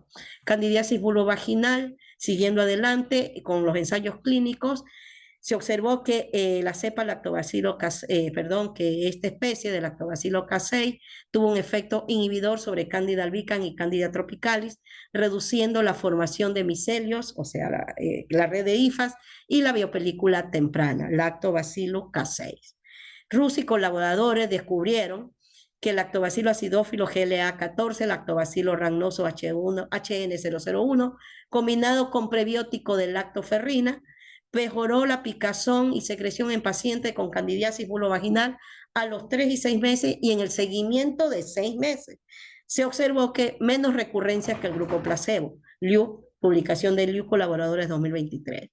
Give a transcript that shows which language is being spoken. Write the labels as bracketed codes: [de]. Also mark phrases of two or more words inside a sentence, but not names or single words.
[es] Candidiasis vulvovaginal, siguiendo adelante con los ensayos clínicos, se observó que la cepa que esta especie de Lactobacillus casei tuvo un efecto inhibidor sobre Candida albicans y Candida tropicalis, reduciendo la formación de micelios, o sea, la red de hifas, y la biopelícula temprana, Lactobacillus casei. Rus y colaboradores descubrieron que el lactobacilo acidófilo GLA14, lactobacilo rhamnoso HN001, combinado con prebiótico de lactoferrina, mejoró la picazón y secreción en pacientes con candidiasis vulvovaginal a los 3 y 6 meses, y en el seguimiento de 6 meses se observó que menos recurrencias que el grupo placebo. Liu, publicación de Liu, colaboradores 2023.